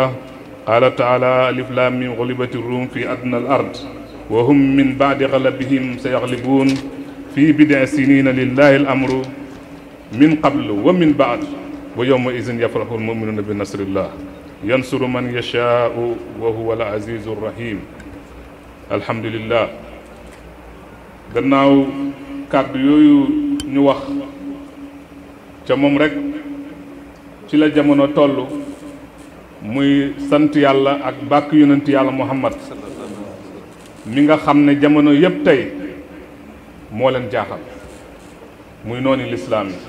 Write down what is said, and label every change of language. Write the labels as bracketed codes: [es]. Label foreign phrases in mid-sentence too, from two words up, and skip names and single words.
[ar] قال تعالى: ألف لام ميم غلبت الروم في أدنى الأرض وهم من بعد غلبهم سيغلبون في بضع سنين لله الأمر من قبل ومن بعد ويومئذ يفرح المؤمنون بنصر الله ينصر من يشاء وهو العزيز الرحيم. alhamdulillah. [wo] gannaaw kàddu yooyu ñu wax ca moom rek ci la jamono toll, muy sant yàlla ak bàkk yonent yàlla Muhammad mi nga xam ne jamono yépp tey moo leen jaaxal, muy noonu lislaam yi.